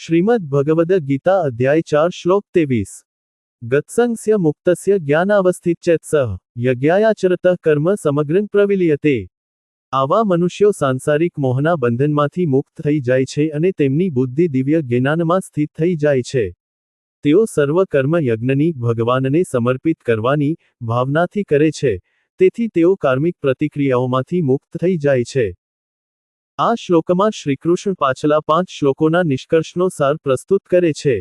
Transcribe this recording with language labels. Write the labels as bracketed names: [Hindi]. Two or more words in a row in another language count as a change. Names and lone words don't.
[Sanskrit] श्रीमद् भगवद गीता अध्याय 4 श्लोक 23। गत्संस्य मुक्तस्य ज्ञानावस्थित सह यज्ञायाचरतः कर्म समग्रं प्रविलीयते। [Gujarati] આવા મનુષ્યો સાંસારિક મોહના બંધનમાંથી मुक्त થઈ જાય છે અને તેમની બુદ્ધિ દિવ્ય જ્ઞાનમાં સ્થિત થઈ જાય છે। તેઓ સર્વ કર્મ યજ્ઞની ભગવાનને સમર્પિત કરવાની ભાવનાથી કરે છે, તેથી તેઓ કાર્મિક પ્રતિક્રિયાઓમાંથી મુક્ત થઈ જાય છે। આ શ્લોકમાં શ્રીકૃષ્ણ પાછલા 5 શ્લોકોના નિષ્કર્ષનો સાર પ્રસ્તુત કરે છે।